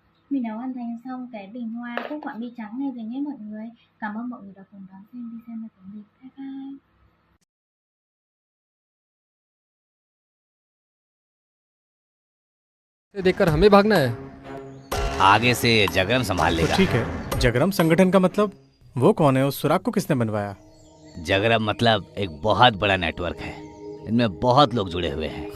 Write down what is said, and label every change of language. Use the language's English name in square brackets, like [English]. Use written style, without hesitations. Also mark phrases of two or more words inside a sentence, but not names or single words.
[Vietnamese] Mình đã hoàn thành xong cái bình hoa cúc họa mi trắng này rồi nhé mọi người. Cảm ơn mọi người đã cùng đón xem video này của mình. [English] Bye bye. [Hindi] देखकर हमें भागना है। आगे से जगरम संभाल लेगा। ठीक है, जगरम संगठन का मतलब वो कौन है? उस सुराग को किसने बनवाया? जगरम मतलब एक बहुत बड़ा नेटवर्क है, इनमें बहुत लोग जुड़े हुए हैं।